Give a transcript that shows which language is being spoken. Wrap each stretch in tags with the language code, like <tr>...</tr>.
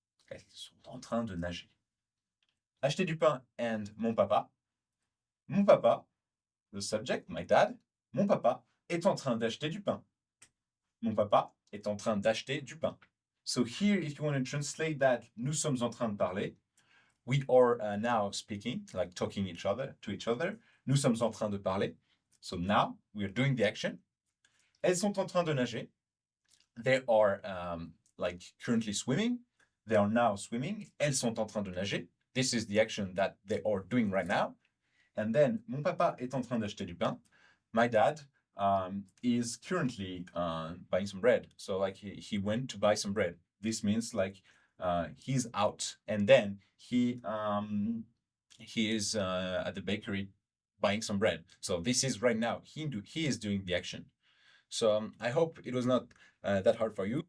<fr>Elles sont en train de nager. Acheter du pain and mon papa. Mon papa,</fr> <en>the subject, my dad.</en> <fr>Mon papa est en train d'acheter du pain. Mon papa est en train d'acheter du pain.</fr> <en>So here, if you want to translate that,</en> <fr>nous sommes en train de parler.</fr> <en>We are now speaking, like talking to each other.</en> <fr>Nous sommes en train de parler.</fr> <en>So now we are doing the action.</en> <fr>Elles sont en train de nager.</fr> <en>They are like currently swimming. They are now swimming.</en> <fr>Elles sont en train de nager.</fr> <en>This is the action that they are doing right now. And then,</en> <fr>mon papa est en train d'acheter du pain.</fr> <en>My dad is currently buying some bread. So like he went to buy some bread. This means like he's out, and then he is at the bakery buying some bread. So this is right now. He is doing the action. So I hope it was not that hard for you.</en>